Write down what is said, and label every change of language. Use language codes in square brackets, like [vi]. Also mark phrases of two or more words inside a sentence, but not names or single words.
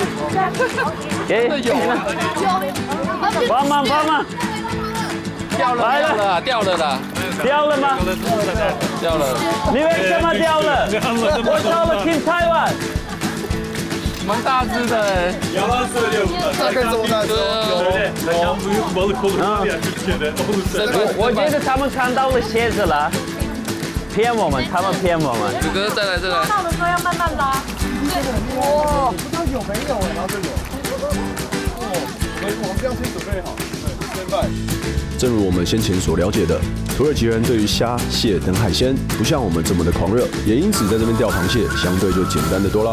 [zh] 帮忙！掉了啦！掉了吗？掉了。你为什么掉了？我找了 Team Taiwan。蛮大只的哎。 [tr] Yalan söylüyor bunlar. [zh] 大概这么大只。 [tr] Kaçan büyük balık olur ya Türkiye'de. Olursa. [zh] 我觉得他们看到了蝎子了。骗我们，他们骗我们。哥哥再来再来。到的时候要慢慢拉。哇，不知道有没有然后就有。所以我们这样先准备好。正如我们先前所了解的，土耳其人对于虾、蟹等海鲜不像我们这么的狂热，也因此在这边钓螃蟹相对就简单的多啦。